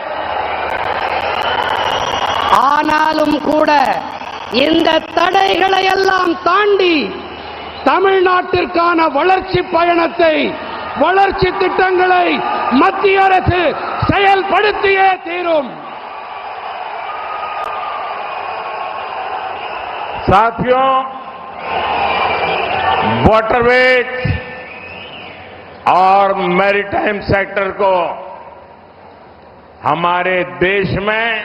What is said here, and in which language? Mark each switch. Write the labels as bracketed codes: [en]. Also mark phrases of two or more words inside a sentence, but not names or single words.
[ta] ஆனாலும் கூட இந்த தடைகளை எல்லாம் தாண்டி தமிழ்நாட்டிற்கான வளர்ச்சி பயணத்தை, வளர்ச்சி திட்டங்களை மத்திய அரசு செயல்படுத்தியே தீரும். [hi] साथियों, वाटरवेज और [en] maritime sector [hi] को हमारे देश में